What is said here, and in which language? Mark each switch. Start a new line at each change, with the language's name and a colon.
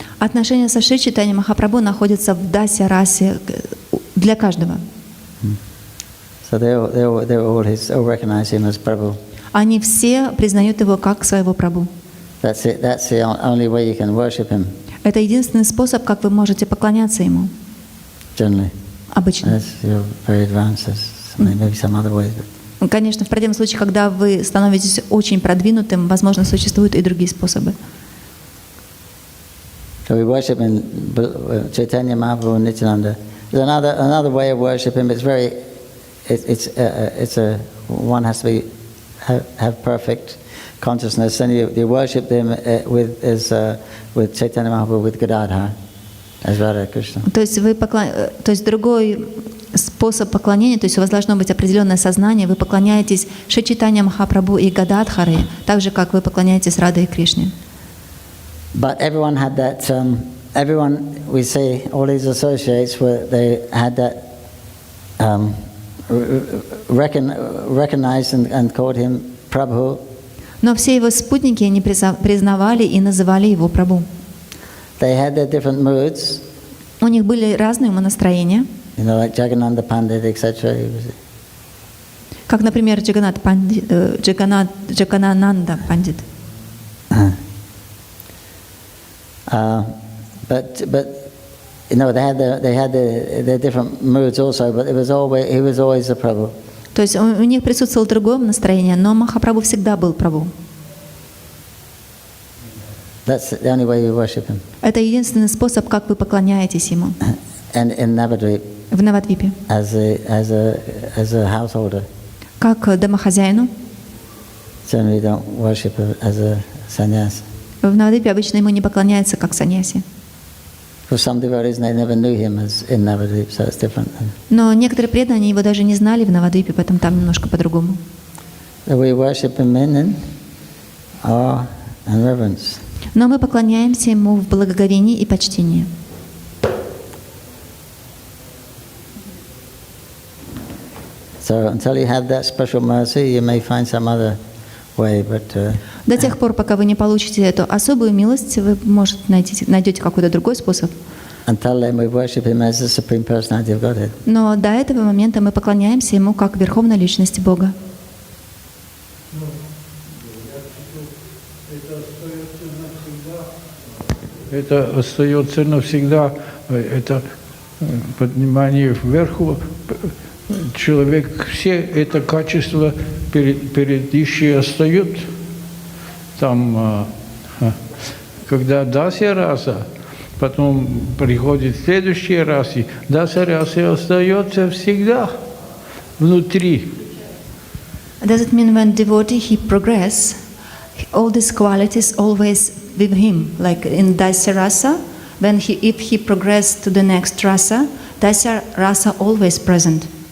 Russian: Отношения со Шри Чайтаньей Махапрабху находятся в Дася-расе для каждого.
English: So they all recognize him as Prabhu.
Russian: Они все признают его как своего Прабху.
English: That's it. That's the only way you can worship him.
Russian: Это единственный способ, как вы можете поклоняться ему.
English: Generally.
Russian: Обычно.
English: Unless you're very advanced, maybe some other way.
Russian: Конечно, в противном случае, когда вы становитесь очень продвинутым, возможно, существуют и другие способы.
English: So we worship in Chaitanya Mahaprabhu and Nityananda. There's another way of worshiping. One has to have perfect consciousness, and you worship them with Chaitanya Mahaprabhu with Gadadhar as Radha Krishna.
Russian: То есть другой способ поклонения, то есть у вас должно быть определенное сознание, вы поклоняетесь Шри Чайтанье Махапрабху и Гададхаре, так же, как вы поклоняетесь Радhe и Кришне.
English: But everyone had that. Everyone, we say, all these associates they had that recognized and called him Prabhu.
Russian: Но все его спутники, они признавали и называли его Прабху.
English: They had their different moods.
Russian: У них были разные умонастроения.
English: You know, like Jagannatha Pandit, etc.
Russian: Как, например, Джаганананда Пандит.
English: But you know, they had their different moods also. But he was always a Prabhu.
Russian: То есть у них присутствовало другое настроение, но Махапрабху всегда был Прабху.
English: That's the only way you worship him.
Russian: Это единственный способ, как вы поклоняетесь ему.
English: And in Navadvip.
Russian: В Навадвипе.
English: As a householder.
Russian: Как домохозяину.
English: Generally don't worship as a sannyas.
Russian: В Навадвипе обычно ему не поклоняются как саньяси.
English: For some devotees, they never knew him as in Navadvip, so it's different.
Russian: Но некоторые преданные его даже не знали в Навадвипе, поэтому там немножко по-другому.
English: So we worship him in awe and reverence.
Russian: Но мы поклоняемся ему в благоговении и почтении.
English: So until you have that special mercy, you may find some other way, but
Russian: До тех пор, пока вы не получите эту особую милость, вы, может, найдете какой-то другой способ.
English: until then we worship him as the Supreme Personality of Godhead.
Russian: Но до этого момента мы поклоняемся ему как Верховной Личности Бога. Это остается навсегда. Это поднимание вверху. Человек все это качество предыдущие остают. Там, когда дасья раса, потом приходит следующий раз, и дасья раса остается всегда внутри.
English: Does it mean when devotee he progress, all these qualities always with him, like in Dasya Rasa, when if he progress to the next rasa, Dasya Rasa always present.